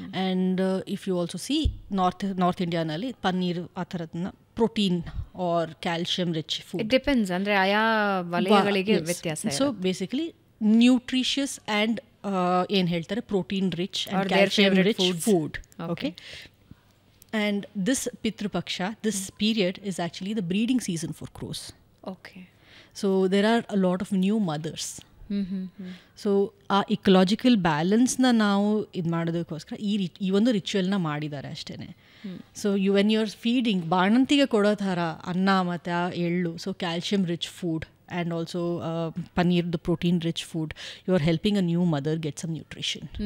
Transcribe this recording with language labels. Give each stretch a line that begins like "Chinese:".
English: and if you also see north ಇಂಡಿಯಾನಲ್ಲಿ ಪನ್ನೀರ್
Kannada: ಆ ಥರದನ್ನ
English: Protein or calcium rich food. It depends,
Kannada: ಅಂದರೆ ಆಯಾ ವಲಯಗಳಿಗೆ ವ್ಯತ್ಯಾಸ.
English: so basically nutritious and
Kannada: ಏನು ಹೇಳ್ತಾರೆ
English: Protein rich and calcium rich food. Okay. And this Pitru Paksha, this period is actually the breeding season for crows. Okay. So there are a lot of new mothers.
Kannada: So ಆ ecological ಬ್ಯಾಲೆನ್ಸ್ನ ನಾವು ಇದು ಮಾಡೋದಕ್ಕೋಸ್ಕರ ಈ ಒಂದು ರಿಚುವಲ್ನ ಮಾಡಿದ್ದಾರೆ ಅಷ್ಟೇ.
English: so when you are feeding
Kannada: ಬಾಣಂತಿಗೆ ಕೊಡೋ ಥರ ಅನ್ನ ಮತ್ತು ಆ ಎಳ್ಳು,
English: So calcium rich food and also paneer, the protein rich food, you are helping a new mother get some nutrition.